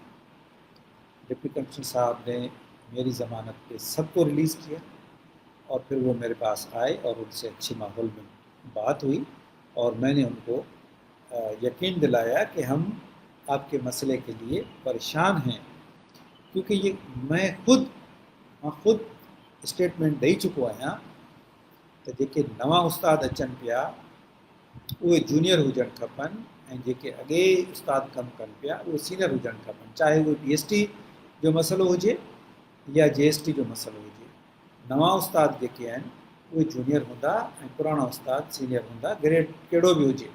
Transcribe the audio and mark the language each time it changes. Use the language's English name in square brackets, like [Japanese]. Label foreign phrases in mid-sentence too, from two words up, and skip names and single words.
[Urdu] ڈپٹی کمشنر صاحب نے میری ضمانت پہ سب کو ریلیز کیا اور پھر وہ میرے پاس آئے اور ان سے اچھی ماحول میں بات ہوئی اور میں نے ان کو یقین دلایا کہ ہم آپ کے مسئلے کے لیے پریشان ہیں, کیونکہ یہ میں خود اسٹیٹمنٹ دے چکو آیا تو [Sindhi] जेके नवा उस्ताद अचनि पिया उहे जूनियर हुजणु खपनि ऐं जेके अॻे उस्ताद कमु कनि पिया उहे सीनियर हुजणु खपनि, चाहे उहे PhD जो मसइलो हुजे या JST जो मसइलो हुजे. नवा उस्ताद जेके आहिनि उहे जूनियर हूंदा ऐं पुराणा उस्ताद सीनियर हूंदा, ग्रेड कहिड़ो बि हुजे.